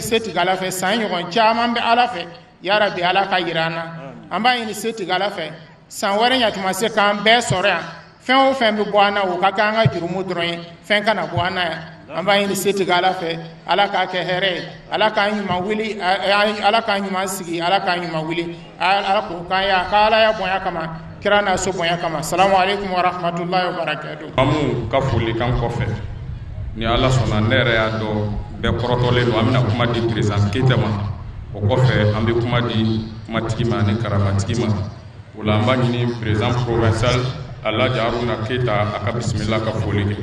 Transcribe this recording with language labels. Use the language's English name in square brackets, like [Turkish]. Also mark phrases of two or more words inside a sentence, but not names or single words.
[Bambara] setigi ala fɛ san ɲɔgɔn caman bɛ ala fɛ [Arabic] يا رب [Bambara] ala ka yira an na an b'a ɲini setigi ala fɛ san wɛrɛ ɲatuma se k'an bɛɛ sɔrɔ yan fɛn o fɛn bɛ bɔ an na o ka kɛ an ka jurumu dɔrɔn ye fɛn kana bɔ an na yan an b'a ɲini setigi ala fɛ ala k'a kɛ hɛrɛ ye ala k'an ɲuman wuli ala k'an ɲuman sigi ala k'an ɲuman wuli ala k'o k'an ye a ka ala ya bonya kama kira n'a so bonya kama [Arabic] سلام عليكم ورحمة الله وبركاته. [Bambara] Mamu ka foli kan kɔfɛ ni ala sɔnna ne yɛrɛ y'a dɔn bɛɛ kɔrɔtɔlen don an bɛna kuma di président Keita ma o kɔfɛ an bɛ kuma di kumatigi ma ani karamatigi ma o la an b'a ɲini [French] président provincial [Bambara] Alhaji Haruna Keita a ka bisimila ka foli kɛ.